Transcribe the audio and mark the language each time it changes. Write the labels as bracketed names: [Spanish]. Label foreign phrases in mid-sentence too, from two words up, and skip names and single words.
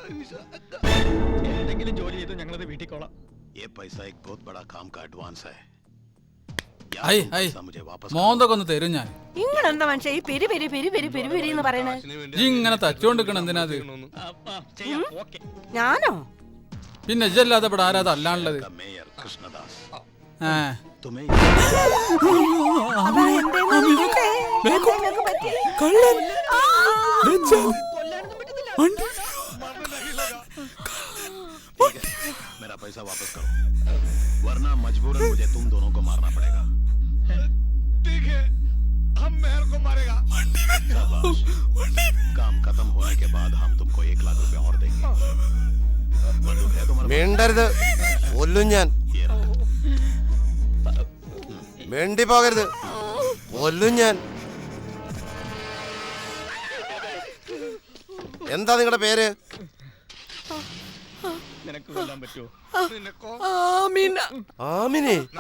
[Malayalam] മോന്തൊക്കെ ഒന്ന് തരും ഞാൻ. നിങ്ങളെന്താ മനുഷ്യ ഈ പിരി പിരി പിരി പിരി പിരി പിരി എന്ന് പറയണേ? ഇങ്ങനെ തച്ചോണ്ടിരിക്കണം എന്തിനാ? ഞാനോ? പിന്നെ ഇജ്ജല്ലാതെ ഇവിടെ ആരാ അല്ലാണുള്ളത്? [Hindi] मेरा पैसा वापस करो वरना मजबूरन मुझे तुम दोनों को मारना पड़ेगा। ठीक है हम मेहर को मारेगा। काम खत्म होने के बाद हम तुमको 1 लाख रुपए और देंगे। [Malayalam] മിണ്ടരുത്, കൊല്ലും ഞാൻ. മിണ്ടി പോകരുത്, കൊല്ലും ഞാൻ. എന്താ നിങ്ങളുടെ പേര്? ആമിനെ?